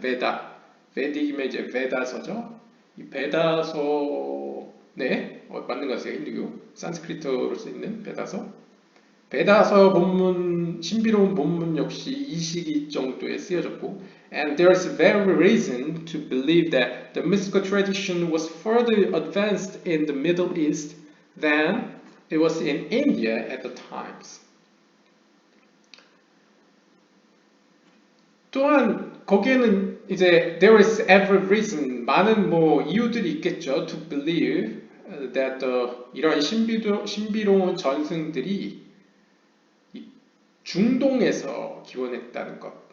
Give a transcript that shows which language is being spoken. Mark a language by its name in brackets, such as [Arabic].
[Korean] 베딕이면 이제 베다서죠. 이 베다서, 네, 맞는 것 같아요. 힌두교. 산스크리트어로 쓰이는 베다서 본문, 신비로운 본문 역시 이 시기 정도에 쓰여졌고, [English] and there's very reason to believe that the mystical tradition was further advanced in the Middle East than it was in India at the times. [Korean] 또한 거기에는 이제 [English] there is every reason, [Korean] 많은 뭐 이유들이 있겠죠. [English] To believe that [Korean] 이런 신비로운 전승들이 중동에서 기원했다는 것.